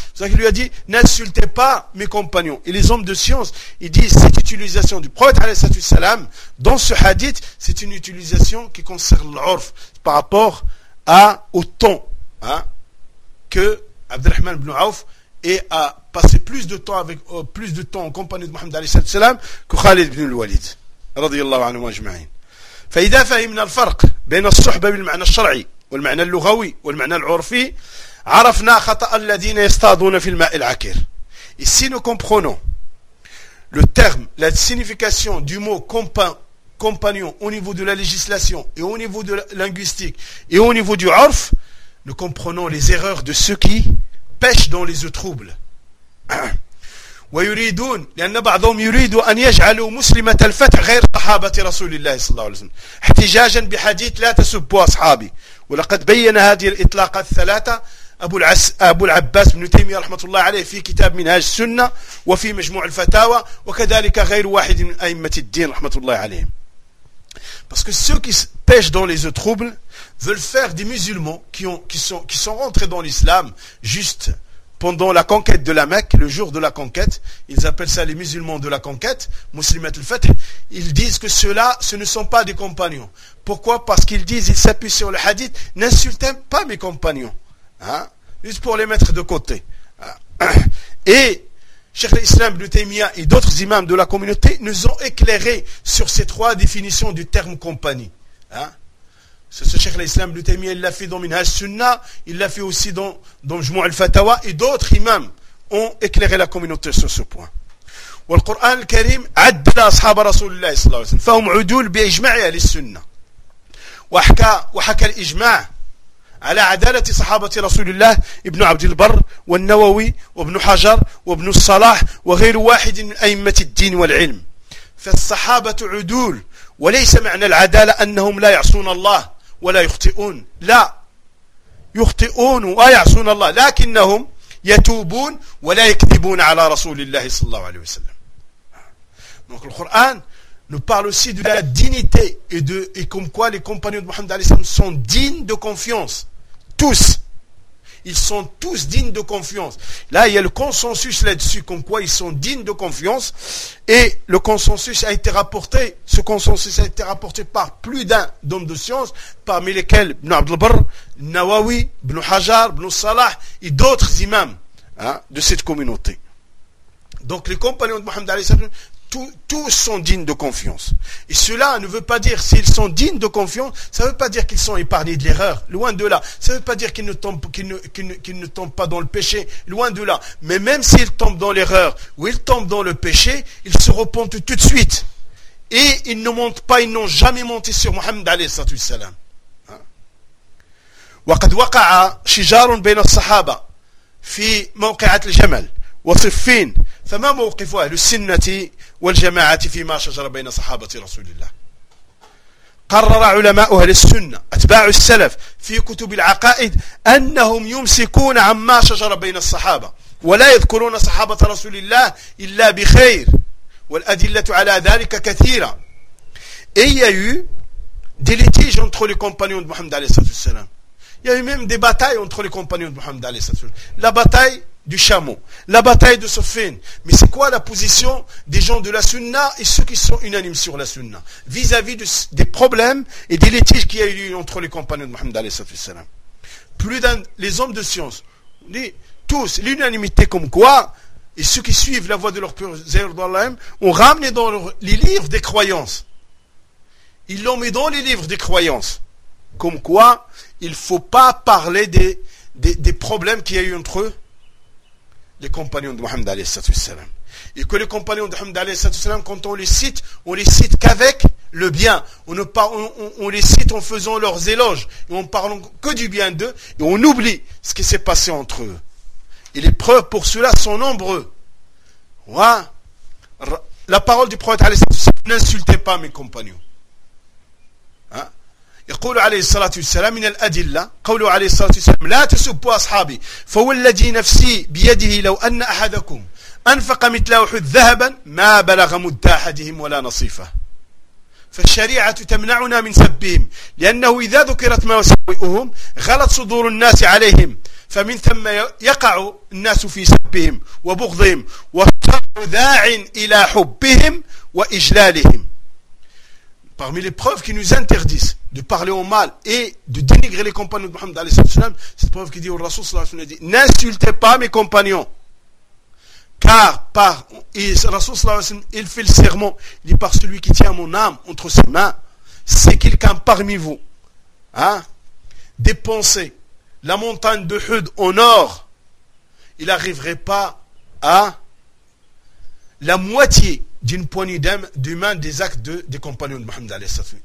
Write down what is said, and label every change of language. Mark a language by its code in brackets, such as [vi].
[fr] C'est ça qu'il lui a dit, n'insultez pas mes compagnons. Et les hommes de science, ils disent, cette utilisation du prophète alayhi salatu wasalam dans ce hadith, c'est une utilisation qui concerne l'urf par rapport au temps, hein, que Abdurrahman ibn Auf et a passé plus de temps avec plus de temps en compagnie de Mohammed alayhi salatu wasalam que Khalid ibn al-Walid. [ar] رضي الله عنهم أجمعين. فإذا فهمنا الفرق بين الصحبة بالمعنى الشرعي والمعنى اللغوي والمعنى العرفي عرفنا خطأ الذين يصطادون في الماء العكير. [fr] Et si nous comprenons le terme, la signification du mot compagnon au niveau de la législation et au niveau de la linguistique et au niveau du عرف, nous comprenons les erreurs de ceux qui pêchent dans les eaux troubles. [ar] ويريدون لأن بعضهم يريد أن يجعلوا مسلمة الفتح غير صحابة رسول الله صلى الله عليه وسلم احتجاجا بحديث لا تسبوا أصحابي. ولقد بين هذه الإطلاقات الثلاثة أبو العباس بن تيمية رحمة الله عليه في كتاب منهاج السنة وفي مجموع الفتاوى وكذلك غير واحد من أئمة الدين رحمة الله عليهم. [fr] Parce que ceux qui pêchent dans les eaux troubles veulent faire des musulmans qui sont rentrés dans l'islam juste pendant la conquête de la Mecque, le jour de la conquête, ils appellent ça les musulmans de la conquête, muslimat al-fath, ils disent que ceux-là, ce ne sont pas des compagnons. Pourquoi? Parce qu'ils disent, ils s'appuient sur le hadith, n'insultez pas mes compagnons. Hein? Juste pour les mettre de côté. Et, Cheikh l'Islam ibn Taymiyyah et d'autres imams de la communauté nous ont éclairé sur ces trois définitions du terme compagnie. Hein? Ce Cheikh l'Islam ibn Taymiyyah, il l'a fait dans Minhaj Sunnah, il l'a fait aussi dans Jumu' al-Fatawa, et d'autres imams ont éclairé la communauté sur ce point. Et le Coran [ar] al-Karim, عدل أصحاب رسول الله صلى الله عليه وسلم, فهم عدول بإجماع أهل السنة. وحكى الإجماع على عدالة صحابة رسول الله ابن عبد البر والنووي وابن حجر وابن الصلاح وغير واحد من أئمة الدين والعلم. فالصحابة عدول وليس معنى العدالة أنهم لا يعصون الله ولا يخطئون, لا يخطئون ويعصون الله, لكنهم يتوبون ولا يكذبون على رسول الله صلى الله عليه وسلم. [fr] Donc le Coran nous parle aussi de la dignité et comme quoi les compagnons de Mohammed alayhi salam sont dignes de confiance. Tous. Ils sont tous dignes de confiance. Là, il y a le consensus là-dessus, comme quoi ils sont dignes de confiance. Et le consensus a été rapporté, ce consensus a été rapporté par plus d'un homme de science, parmi lesquels Ibn Abd al-Barr, Nawawi, Ibn Hajar, Ibn Salah et d'autres imams, hein, de cette communauté. Donc les compagnons de Mohammed, tous sont dignes de confiance. Et cela ne veut pas dire, s'ils sont dignes de confiance, ça ne veut pas dire qu'ils sont épargnés de l'erreur, loin de là. Ça ne veut pas dire qu'ils ne tombent pas dans le péché, loin de là. Mais même s'ils tombent dans l'erreur ou ils tombent dans le péché, ils se repentent tout de suite. Et ils ne montent pas, ils n'ont jamais monté sur Mohammed alayhi salatu wassalam. [ar] وقد وقع شجار بين الصحابة في موقعة الجمل وصفين فما موقف أهل السنة والجماعة فيما شجر بين صحابة رسول الله قرر علماء أهل السنة أتباع السلف في كتب العقائد أنهم يمسكون عما شجر بين الصحابة ولا يذكرون صحابة رسول الله إلا بخير والأدلة على ذلك كثيرة [fr] إيهو ديليتيج entre les compagnons de [ar] محمد عليه الصلاة والسلام. [fr] Il y a eu même des batailles entre les compagnons de Mohammed alayhi salatu wassalam. La bataille du chameau, la bataille de Soffin. Mais c'est quoi la position des gens de la sunna et ceux qui sont unanimes sur la sunna vis-à-vis des problèmes et des litiges qui a eu lieu entre les compagnons de Mohammed alayhi salatu wassalam. Plus d'un, les hommes de science, tous, l'unanimité comme quoi, et ceux qui suivent la voie de leur pur ont ramené dans les livres des croyances. Ils l'ont mis dans les livres des croyances. Comme quoi, il ne faut pas parler des problèmes qu'il y a eu entre eux, les compagnons de Mohammed alayhi salatu wassalam. Et que les compagnons de Mohammed alayhi salatu wassalam, quand on les cite qu'avec le bien. On les cite en faisant leurs éloges, et en parlant que du bien d'eux, et on oublie ce qui s'est passé entre eux. Et les preuves pour cela sont nombreuses. Voilà. La parole du prophète alayhi salatu wassalam, n'insultez pas mes compagnons. [ar] يقول عليه الصلاة والسلام من الأدلة قوله عليه الصلاة والسلام لا تسبوا أصحابي فوالذي نفسي بيده لو أن أحدكم أنفق مثل أحد ذهبا ما بلغ مد أحدهم ولا نصيفة فالشريعة تمنعنا من سبهم لأنه إذا ذكرت ما يسوئهم غلط صدور الناس عليهم فمن ثم يقع الناس في سبهم وبغضهم وصار داع إلى حبهم وإجلالهم. [fr] Parmi les preuves qui nous interdisent de parler au mal et de dénigrer les compagnons de Mohammed alayhi salam, cette preuve qui dit au Rasoul sallallahu alayhi wa sallam, n'insultez pas mes compagnons. Car par Rasoul sallallahu alayhi wa sallam, il fait le serment, il dit par celui qui tient mon âme entre ses mains, c'est quelqu'un parmi vous, hein, dépenser la montagne de Hud en or, il n'arriverait pas à la moitié d'une poignée d'humains des actes des compagnons de Mohammed alayhi salam.